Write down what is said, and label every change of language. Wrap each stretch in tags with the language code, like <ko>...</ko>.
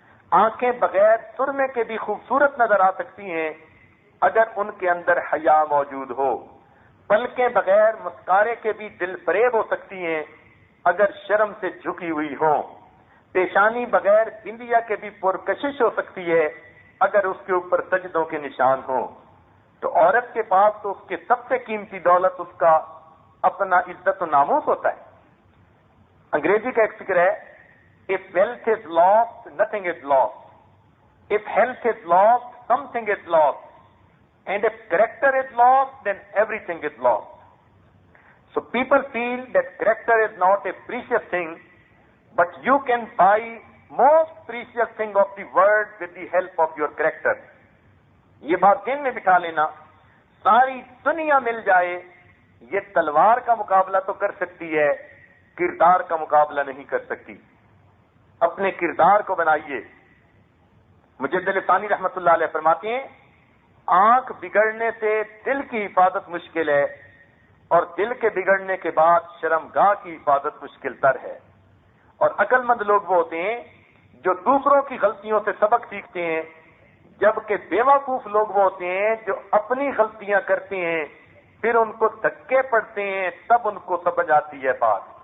<ur>آنکھیں بغیر سرمے کے بھی خوبصورت نظر آ سکتی ہیں اگر ان کے اندر حیا موجود ہو۔ پلکیں بغیر مسکارے کے بھی دل فریب ہو سکتی ہیں اگر شرم سے جھکی ہوئی ہوں۔ پیشانی بغیر بندیا کے بھی پرکشش ہو سکتی ہے اگر اس کے اوپر سجدوں کے نشان ہوں۔ تو عورت کے پاس تو اس کے سب سے قیمتی دولت اس کا اپنا عزت و ناموس ہوتا ہے۔ انگریزی کا ایک فکر ہے،</ur> <en>if wealth is lost,</en> <ur>nothing is lost.</ur> <en>If health is lost, something is lost. And if character is lost, then everything is lost. So people feel that character is not a precious thing, but you can buy most precious thing of the world with the help of your character.</en> <ur>یہ بات ذہن میں بٹھا لینا، ساری دنیا مل جائے یہ تلوار کا مقابلہ تو کر سکتی ہے، کردار کا مقابلہ نہیں کر سکتی۔ اپنے کردار کو بنائیے۔ مجدد ثانی رحمت اللہ علیہ فرماتے ہیں، آنکھ بگڑنے سے دل کی حفاظت مشکل ہے، اور دل کے بگڑنے کے بعد شرمگاہ کی حفاظت مشکل تر ہے۔ اور عقل مند لوگ وہ ہوتے ہیں جو دوسروں کی غلطیوں سے سبق سیکھتے ہیں، جبکہ بیوقوف لوگ وہ ہوتے ہیں جو اپنی غلطیاں کرتے ہیں پھر ان کو دھکے پڑتے ہیں، تب ان کو سمجھ آتی ہے بات۔</ur>